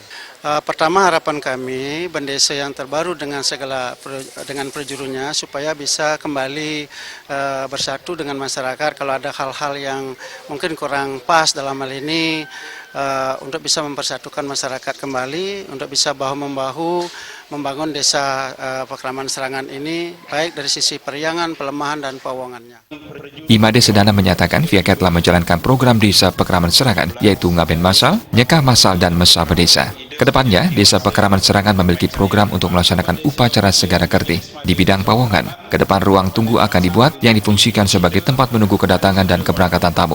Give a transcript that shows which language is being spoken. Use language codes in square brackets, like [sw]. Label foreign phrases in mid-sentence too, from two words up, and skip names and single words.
[id] Pertama harapan kami bendesa yang terbaru dengan dengan perjurunya supaya bisa kembali bersatu dengan masyarakat. Kalau ada hal-hal yang mungkin kurang pas dalam hal ini, untuk bisa mempersatukan masyarakat kembali, untuk bisa bahu-membahu membangun desa Pekraman Serangan ini, baik dari sisi periangan, pelemahan, dan pauangannya. Imade Sedana menyatakan pihaknya telah menjalankan program Desa Pekraman Serangan, yaitu Ngaben Masal, Nyekah Masal, dan Mesa Berdesa. Kedepannya, Desa Pekraman Serangan memiliki program untuk melaksanakan upacara Segara Kerti di bidang pawongan. Kedepan ruang tunggu akan dibuat yang difungsikan sebagai tempat menunggu kedatangan dan keberangkatan tamu.